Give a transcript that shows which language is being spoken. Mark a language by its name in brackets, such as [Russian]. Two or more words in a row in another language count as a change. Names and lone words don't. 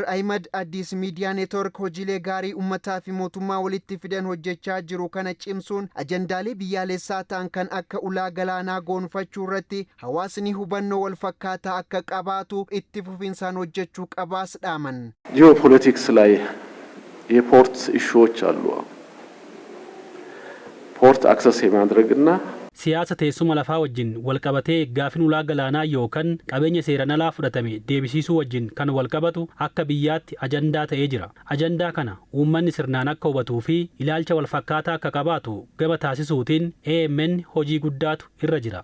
[Oromo] Ahimad Addis Miidiyaa Neetwoork hojiilee gaarii uummataa fi mootummaa walitti fidan hojjechaa jiru kana cimsuun ajandaalee biyyaalessaa ta'an kan akka ulaa galaanaa goonfachuu irratti hawaasni hubannoo wal fakkaataa akka qabaatu itti fufinsaan hojjechuu qabaas dhaaman. [Amharic] ጂኦፖለቲክስ ላይ የፖርት ኢሹዎች አሉ። [English] port access [Amharic] የማድረግና [Oromo] siyaasa teessuma lafaa wajjin walqabatee gaafin ulaa galaanaa yookaan qabeenya seeraan alaa fudhatame deebisiisuu wajjin kan walqabatu akka biyyaatti ajandaa ta'ee jira. Ajandaa kana uummanni sirnaan akka hubatuu fi ilaalcha walfakkaataa akka qabaatu gama taasisuutiin AMN hojii guddaatu irra jira.